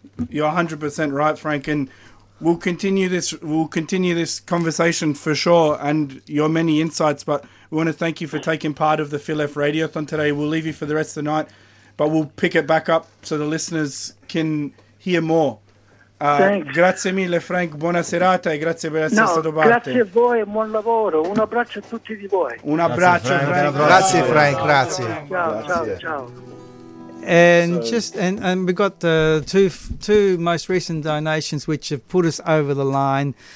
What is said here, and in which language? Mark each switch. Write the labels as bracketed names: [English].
[English] You're 100% right, Frank, and we'll continue this conversation for sure, and your many insights, but we want to thank you for taking part of the Filef Radiothon today. We'll leave you for the rest of the night, but we'll pick it back up so the listeners can hear more. [Italian] Grazie mille, Frank, buona serata e grazie per essere stato parte. Grazie a voi e buon lavoro, un abbraccio a tutti di voi. Un abbraccio, Frank. Grazie, Frank, grazie. Ciao. [English] And we've got two most recent donations which have put us over the line.